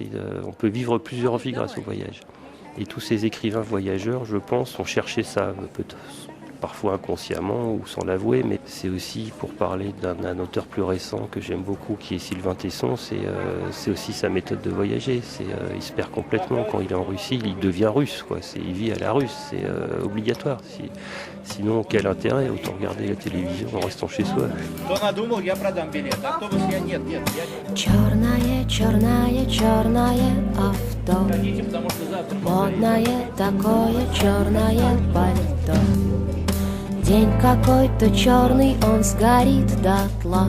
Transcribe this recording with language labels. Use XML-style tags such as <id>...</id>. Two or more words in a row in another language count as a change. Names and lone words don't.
<fr>On peut vivre plusieurs vies grâce au voyage. Et tous ces écrivains voyageurs, je pense, ont cherché ça, peut-être parfois inconsciemment ou sans l'avouer, mais c'est aussi pour parler d'un auteur plus récent que j'aime beaucoup, qui est Sylvain Tesson, c'est aussi sa méthode de voyager. Il se perd complètement quand il est en Russie, il devient russe, quoi. Il vit à la russe, c'est obligatoire. Sinon, quel intérêt? Autant regarder la télévision en restant chez soi.</fr> <ru>Черное, черное, черное авто. Модное такое черное пальто. День какой-то черный, он сгорит дотла.</ru>